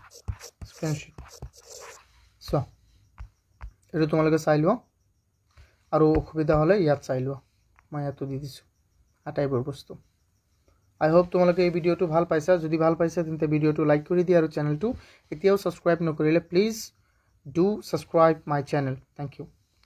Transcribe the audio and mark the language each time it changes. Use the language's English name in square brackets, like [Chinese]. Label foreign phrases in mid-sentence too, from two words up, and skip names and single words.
[Assamese] সো এটো তোমালোকে চাই লোৱা আৰু অসুবিধা হলে ইয়াত চাই লোৱা মই ইয়াতো দি দিছো আটাইবোৰ বস্তু [English] I hope [Assamese] তোমালোকে এই ভিডিওটো ভাল পাইছা যদি ভাল পাইছা তেন্তে ভিডিওটো লাইক কৰি দিয়া আৰু চেনেলটো এতিয়াও সাবস্ক্ৰাইব নকৰিলে প্লিজ [English] do subscribe my channel thank you